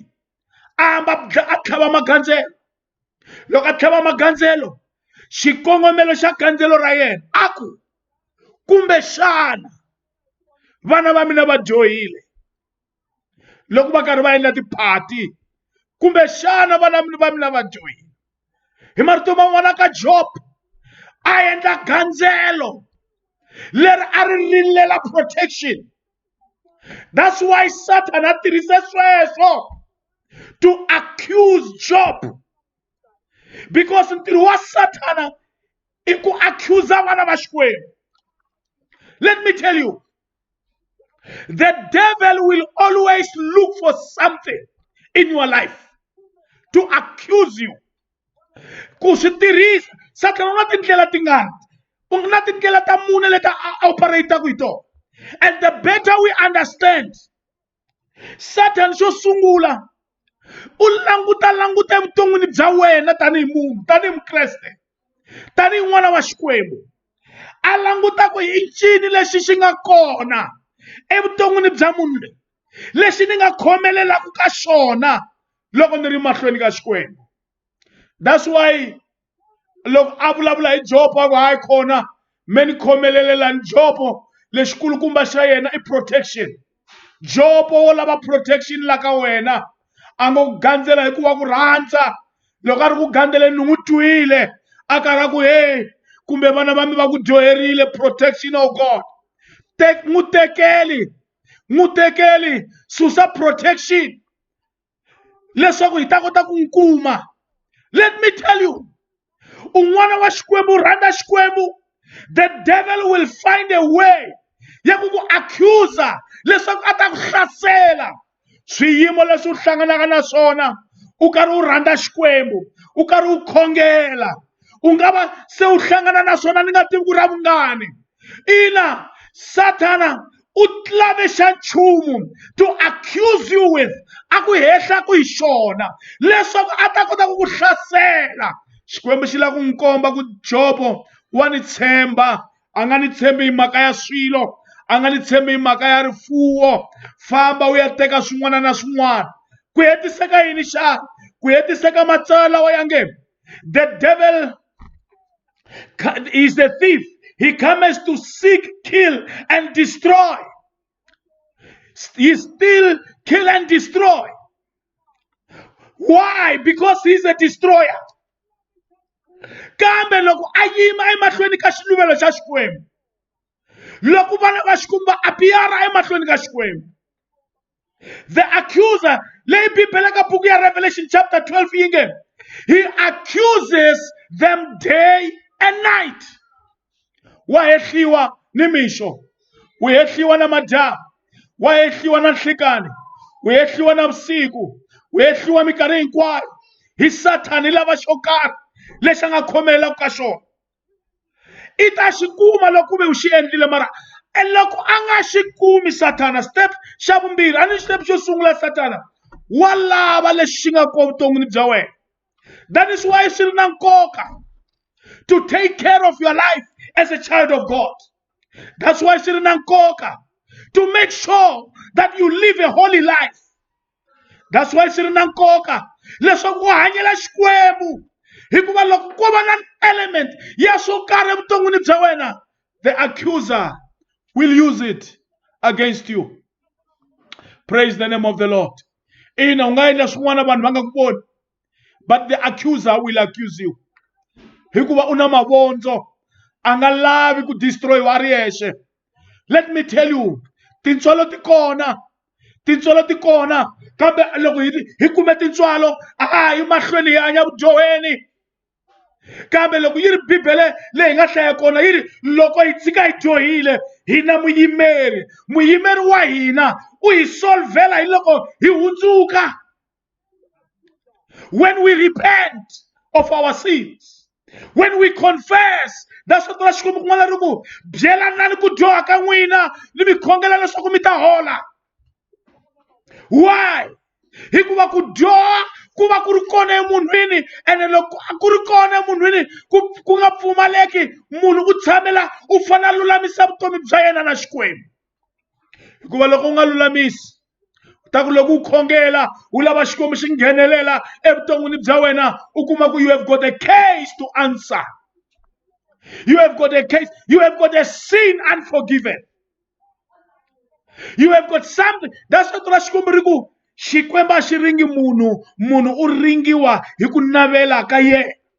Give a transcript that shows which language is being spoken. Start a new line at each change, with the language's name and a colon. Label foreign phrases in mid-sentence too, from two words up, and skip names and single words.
Tsonga: A hamba a tlhava magandzelo. Loko a tlhava magandzelo, xikongomelo xa gandzelo ra yena a ku kumbe xana vana va mina va dyohile loko va karhi va endla tiphati, kumbe xana vana va mina va dyohile. Hi marito man'wana ka Job a endla gandzelo leri a ri rilela protection.
English: That's why
Tsonga: Satan a tirhise sweswo
English: to accuse
Tsonga: Job, because ntirho wa Satana i ku accusa vana va Xikwembu.
English: Let me tell you, the devil will always look for something in your life to accuse you.
Tsonga: Ku swi tirhisa Satana u na tindlela tingani, u na tindlela ta mune leti a operate hi tona.
English: And the better we understand Satan
Tsonga: xo sungula u languta evuton'wini bya wena tanihi munhu, tanihi Mukreste, tanihi n'wana wa Xikwembu. A languta ku hi ncini lexi xi nga kona evuton'wini bya munhu loyi, lexi ni nga khomelelaka ka xona loko ni ri mahlweni ka Xikwembu.
English: That's why
Tsonga: loko a vulavula hi Job a ku hayi khona me ni khomelelelani Job lexi kulukumba xa yena i protection. Job wo lava protection la ka wena a ngo ku gandzela hi ku wa ku rhandza. Loko a ri ku gandzeleni ni n'wi twile a karhi ku hey kumbe vana va mi va ku dyoherile,
English: protection of God.
Tsonga: Mutekeli susa protection leswaku hi ta kota ku n'wi kuma.
English: Let me tell you,
Tsonga: un'wana wa Xikwembu rhandza Xikwembu,
English: the devil will find a way
Tsonga: ya ku ku accuser leswaku a ta ku hlasela. Swiyimo leswi u hlanganaka na swona u karhi u rhandza Xikwembu, u karhi u khongela, u nga va se u hlangana na swona ni nga tivi ku ra vungani. Ina Satana u lave xa nchumu
English: to accuse you with,
Tsonga: a ku hehla ku hi xona leswaku a ta kota ku ku hlasela. Xikwembu xi lava ku n'wi komba ku Job wa ni tshemba, a nga ni tshembi hi mhaka ya swilo, a nga ni tshembi hi mhaka ya rifuwo. Famba u ya teka swin'wana na swin'wana. Ku hetiseka yini xana? Ku hetiseka matsalwa lawa ya nge
English: the devil is the thief. He comes to seek, kill, and destroy. He steal, kill, and destroy. Why? Because he's a destroyer.
Tsonga: Kambe loko a yima emahlweni ka xiluvelo xa Xikwembu, loko vana va Xikwembu va apiyara emahlweni ka Xikwembu,
English: the accuser,
Tsonga: leyi Bibele ka buku ya Revelation chapter 12 yi nge
English: he accuses them day and night.
Tsonga: Wa hehliwa ni mixo, u hehliwa na madyambu, wa hehliwa na nhlikani, u hehliwa na vusiku, u hehliwa minkarhi hinkwayo. Hi Satani lava xo karhi lexi a nga khomelaka ka xona. I ta xi kuma loko ku ve u xi endlile, mara loko a nga xi kumi Satana, step xa vumbirhi, a ni step xo sungula Satana wa lava lexi xi nga kona vuton'wini bya wena.
English: That is why
Tsonga: swi ri na nkoka
English: to take care of your life as a child of God. That's why
Tsonga: swi ri na nkoka
English: to make sure that you live a holy life.
Tsonga: That's why swi ri na nkoka leswaku u hanyela Xikwembu, hikuva loko ko va na element ya swo karhi evuton'wini bya wena,
English: the accuser will use it against you. Praise the name of the Lord.
Tsonga: Ina unga endla swin'wana vanhu va nga ku voni,
English: but the accuser will accuse you.
Tsonga: Hikuva una mavondzo, a nga lavi ku destroy wa ri yexe.
English: Let me tell you,
Tsonga: tintswalo ti kona. Tintswalo ti kona. Kambe loko hi kume tintswalo, hi mahlweni hi hanya vudyoheni. Kambe loko yi ri Bibele leyi nga hlaya kona yi ri loko hi tshika hi dyohile, hi na muyimeri. Muyimeri wa hina u hi solvela hi loko hi hundzuka.
English: When we repent of our sins, when we confess, that's what
Tsonga: Xikwembu kun'wana ri ku byelanani ku dyoha ka n'wina ni mi khongela leswaku mi ta hola.
English: Why?
Tsonga: Hikuva ku dyoha ku va ku ri kona emunhwini, ene loko ku ri kona emunhwini ku nga pfumaleki munhu u tshamela u fana lulamisa vutomi bya yena na Xikwembu. Hikuva loko u nga lulamisi, ta ku loko u khongela u lava Xikwembu xi nghenelela evuton'wini bya wena, u kuma ku
English: you have got a case to answer. You have got a case. You have got a sin unforgiven. You have got something. That's what
Tsonga: Xikwembu ri ku Xikwembu a xi ringi munhu, munhu u ringiwa hi ku navela ka yena.